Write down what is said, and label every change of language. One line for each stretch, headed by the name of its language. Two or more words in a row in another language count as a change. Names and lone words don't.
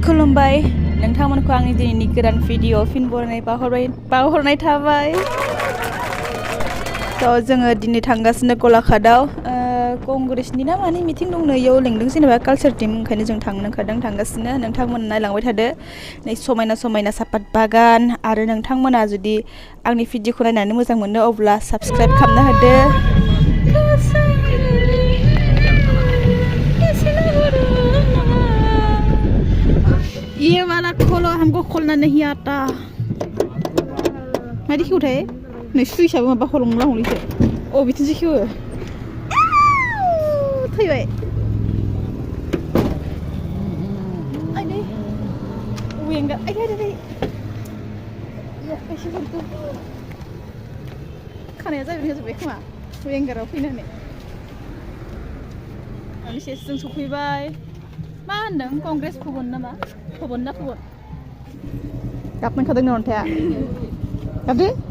Bodo: खुलुमबाय नोंथांमोनखौ आंनि दिनैनि गोदान भिडिअ फिन बावहरनाय थाबाय थ' जोङो दिनै थांगासिनो गलाघाटआव कंग्रेसनि ना मानि मिटिं दंनो इयाव लेंदों जेनेबा कालचार टीम ओंखायनो जों थांनो ओंखारदों थांगासिनो नोंथांमोना नायलांबाय थादो नै समायना समायना सापात बागान आरो नोंथांमोना जुदि आंनि भिडिअखौ नायनानै मोजां मोनो अब्ला साबस्क्राइब खालामना होदो
Hindi: ये वाला खोलो हमको खोलना नहीं आता
Bodo: मायदि खेवथाय नै सुइसाबो माबा हलंला हलैसो अ बिथिंसो खेवो थैबाय आइदै वेंगार आइदै एसेफोरखौ खानाया जाजोब्बाय खोमा वेंगाराव फैनानै एसे जों सफैबाय मा होनदों कंग्रेस भवन नामा भवन ना भवन गाबनो ओंखारदों नो अन्थाया गाबदो